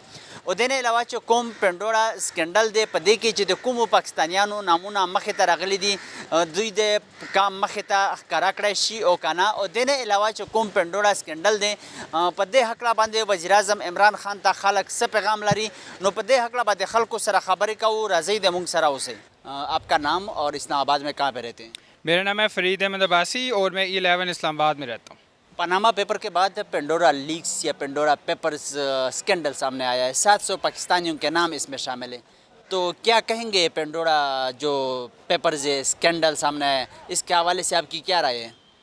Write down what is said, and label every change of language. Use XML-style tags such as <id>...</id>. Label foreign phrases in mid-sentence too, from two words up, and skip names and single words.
<ps>او دې نه علاوه چې کوم پنډوره سکینډل دی په دې کې چې د کومو پاکستانیانو نامونه مخې ته راغلي دي دوی د کام مخې ته ښکاره کړی شي او که نه. او دې نه علاوه چې کوم پنډوره سکینډل دی په دې هکله باندې وزیر اعظم عمران خان ته خلک څه پیغام لري نو په دې هکله به د خلکو سره خبرې کوو. راځئ د موږ سره اوسئ.</ps> <ur>آپ کا نام اور اسلام آباد میں کہاں پہ رہتے ہیں؟ میرا نام ہے فرید احمد عباسی اور میں E11 اسلام آباد میں رہتا ہوں. پاناما پیپر کے بعد پنڈورا لیکس یا پنڈورا پیپرز سکینڈل سامنے آیا ہے. 700 پاکستانیوں کے نام اس میں شامل ہیں. تو کیا کہیں گے پنڈورا جو پیپرز سکینڈل سامنے آیا ہے اس کے حوالے سے آپ کی کیا رائے ہے؟</ur>